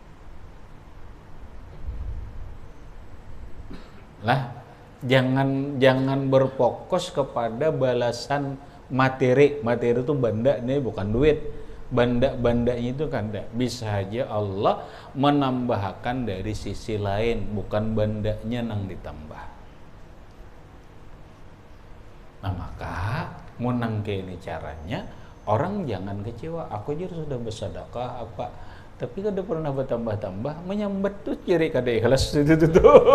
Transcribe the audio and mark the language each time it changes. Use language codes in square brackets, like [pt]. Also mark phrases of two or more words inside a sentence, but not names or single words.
[id] Lah, jangan berfokus kepada balasan materi. Materi itu benda nih, bukan duit. Banda-bandanya itu kan bisa aja Allah menambahkan dari sisi lain, bukan bandanya nang ditambah. Nah maka munangke ini caranya, orang jangan kecewa. [bjn] Aku aja sudah bersedekah apa, tapi kada pernah bertambah-tambah, menyambat tuh ciri kada ikhlas itu tuh.